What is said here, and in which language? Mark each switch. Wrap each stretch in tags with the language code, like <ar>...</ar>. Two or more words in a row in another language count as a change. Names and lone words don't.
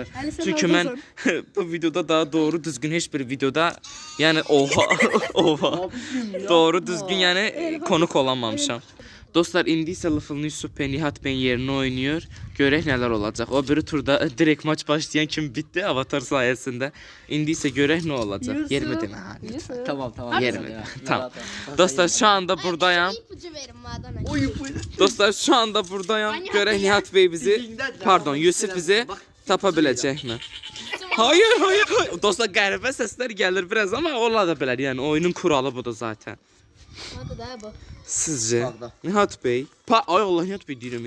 <az>Çünki mən bu videoda daha doğru düzgün heç bir videoda, yəni oha doğru düzgün, yəni konuk olamamışam. Dostlar, indi isə Lıfılını Yusuf bəy Nihat bəyin yerinə oynayır. Görək nələr olacaq. O biri turda direkt maç başlayan kimi bitdi Avatar sayəsində. İndi isə görək nə olacaq. Yerimi demə. Tamam. Yerimi. Tamam. Dostlar,</az> <tr>şu anda</tr> <az>buradayam.</az> <tr>İpucu verin madem.</tr> <az>Dostlar,</az> <tr>şu anda</tr> <az>buradayam. Görək Nihat bəy bizi, pardon, Yusuf bizi tapa biləcəkmi?</az> <tr>Hayır.</tr> <az>Dostlar, qəribə səslər gəlir biraz, amma ola da bilər. Yəni oyunun kuralı budur zaten.</az> <tr>Hadi daha bu.</tr> <az>Sizcə Nihat bəy, ay Allah, Nihat bəy deyirəm.</az>